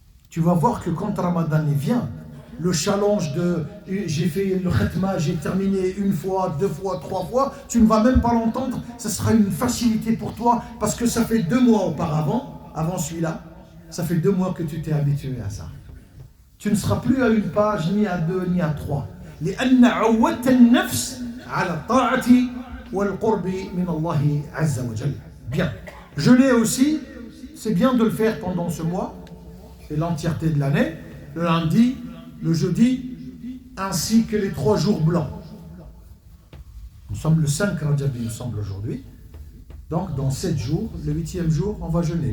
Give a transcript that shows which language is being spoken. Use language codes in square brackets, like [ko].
[fr] Tu vas voir que quand Ramadan vient, le challenge de j'ai fait le khatma, j'ai terminé une fois, 2 fois, 3 fois, tu ne vas même pas l'entendre, ce sera une facilité pour toi parce que ça fait 2 mois auparavant, avant celui-là, ça fait 2 mois que tu t'es habitué à ça. Tu ne seras plus à une page, ni à 2, ni à 3. [ar] لأن عودت النفس على الطاعة والقرب من الله عز وجل. [fr] Bien. Jeûner aussi, c'est bien de le faire pendant ce mois et l'entièreté de l'année, le lundi, le jeudi, ainsi que les 3 jours blancs. Nous sommes le 5 Rajab, il me semble, aujourd'hui. Donc, dans 7 jours, le 8e jour, on va jeûner.